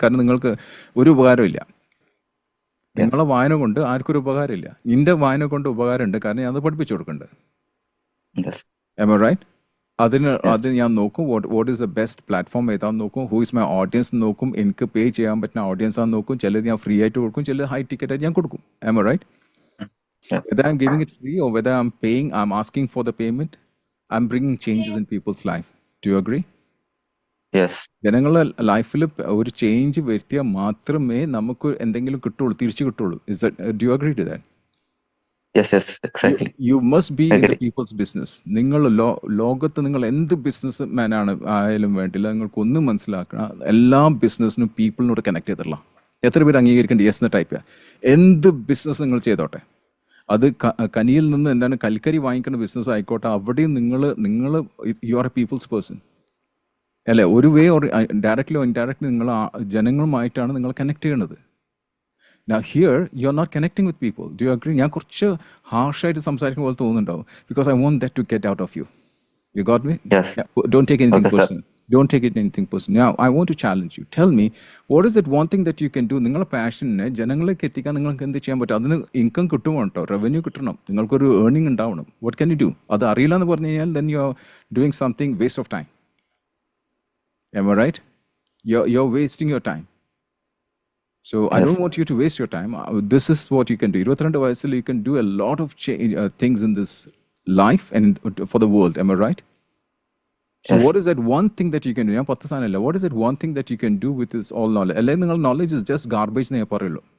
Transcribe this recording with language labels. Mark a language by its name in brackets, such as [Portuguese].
[Malayalam] കാരണം നിങ്ങൾക്ക് ഒരു ഉപകാരമില്ല. നിങ്ങളെ വായന കൊണ്ട് ആർക്കൊരു ഉപകാരമില്ല. നിന്റെ വായന കൊണ്ട് ഉപകാരമുണ്ട്, കാരണം ഞാൻ അത് പഠിപ്പിച്ചു കൊടുക്കുന്നുണ്ട്. [English] Am I right? [Malayalam] അതിന് ഞാൻ നോക്കും [English] what is the best platform [Malayalam] ഏതാന്ന് നോക്കും, [English] who is my audience [Malayalam] നോക്കും, എനിക്ക് പേ ചെയ്യാൻ പറ്റുന്ന ഓഡിയൻസ് ആണെന്ന് നോക്കും. ചിലത് ഞാൻ ഫ്രീ ആയിട്ട് കൊടുക്കും, ചിലത് ഹൈ ടിക്കറ്റ് ആയിട്ട് ഞാൻ കൊടുക്കും. [English] Am I right? Whether I'm giving it free or whether I'm paying, I'm asking for the payment, I'm bringing changes in people's life. Do you agree? Yes. [Malayalam] ജനങ്ങളുടെ ലൈഫിൽ ഒരു ചേഞ്ച് വരുത്തിയാൽ മാത്രമേ നമുക്ക് എന്തെങ്കിലും കിട്ടുള്ളൂ, തിരിച്ചു കിട്ടുള്ളൂ. [English] Do you agree to that? Yes, exactly. You must be in the people's business. [Malayalam] നിങ്ങൾ ലോകത്ത് നിങ്ങൾ എന്ത് ബിസിനസ് മാൻ ആയാലും വേണ്ടില്ല, നിങ്ങൾക്കൊന്നും മനസ്സിലാക്കണം, എല്ലാ ബിസിനസ്സിനും പീപ്പിളിനോട് കണക്ട് ചെയ്തിട്ടുള്ള. എത്ര പേര് അംഗീകരിക്കേണ്ട യെസ് എന്ന ടൈപ്പ്? എന്ത് ബിസിനസ് നിങ്ങൾ ചെയ്തോട്ടെ, അത് കനിയിൽ നിന്ന് എന്താണ് കൽക്കരി വാങ്ങിക്കുന്ന ബിസിനസ് ആയിക്കോട്ടെ, അവിടെയും നിങ്ങൾ [English] you are a people's person [Malayalam] അല്ലേ? ഒരു way [English] or directly or indirectly [Malayalam] നിങ്ങൾ ജനങ്ങളുമായിട്ടാണ് നിങ്ങൾ കണക്ട് ചെയ്യേണ്ടത്. [English] Now here you are not connecting with people. Do you agree? [Malayalam] ഞാൻ കുറച്ച് ഹാർഷായിട്ട് സംസാരിക്കുന്ന പോലെ തോന്നുന്നുണ്ടാവും, [English] because I want that to get out of you. You got me? Yes. Don't take anything Okay, personal. Don't take it anything personal. Now I want to challenge you. Tell me, what is that one thing that you can do? [Malayalam] നിങ്ങളുടെ പാഷനെ ജനങ്ങളിലേക്ക് എത്തിക്കാൻ നിങ്ങൾക്ക് എന്ത് ചെയ്യാൻ പറ്റും? അതിന് income കിട്ടുമോ കേട്ടോ, റവന്യൂ കിട്ടണം, നിങ്ങൾക്കൊരു ഏർണിംഗ് ഉണ്ടാവണം. [English] What can you do? [Malayalam] അത് അറിയില്ല എന്ന് പറഞ്ഞു കഴിഞ്ഞാൽ [English] then you are doing something waste of time. Am I right? You're wasting your time. So I don't want you to waste your time. This is what you can do. 22 [Malayalam] വയസ്സിൽ [English] you can do a lot of things in this life and for the world. Am I right? So what is that one thing that you can do? [Malayalam] ഞാൻ 10 സാധനമല്ല. [English] What is that one thing that you can do with this all knowledge? [Malayalam] അല്ലെങ്കിൽ നിങ്ങൾ [English] knowledge is just garbage [Malayalam] എന്നേ പറയുള്ളൂ.